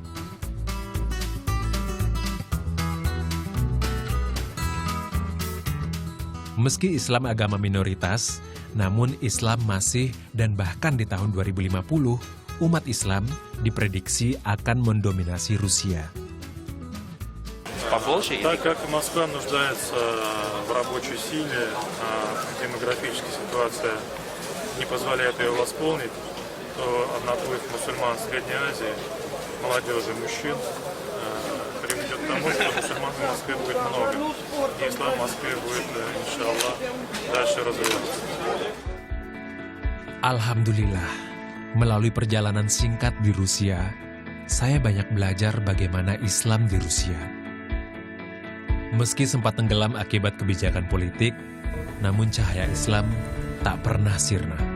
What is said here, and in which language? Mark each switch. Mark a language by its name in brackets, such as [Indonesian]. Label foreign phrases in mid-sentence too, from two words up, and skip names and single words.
[Indonesian] Meski Islam agama minoritas, namun Islam masih dan bahkan di tahun 2050, umat Islam diprediksi akan mendominasi Rusia. [Russian] Так как Москва нуждается в рабочей силе, демографическая ситуация не позволяет ее восполнить, то наплыв мусульман в Средней Азии, молодежи, мужчин, приведет к тому, что мусульман в Москве будет много. И ислам в Москве будет, иншаллах, дальше развиваться. [Indonesian] Alhamdulillah, melalui perjalanan singkat di Rusia, saya banyak belajar bagaimana Islam di Rusia. Meski sempat tenggelam akibat kebijakan politik, namun cahaya Islam tak pernah sirna.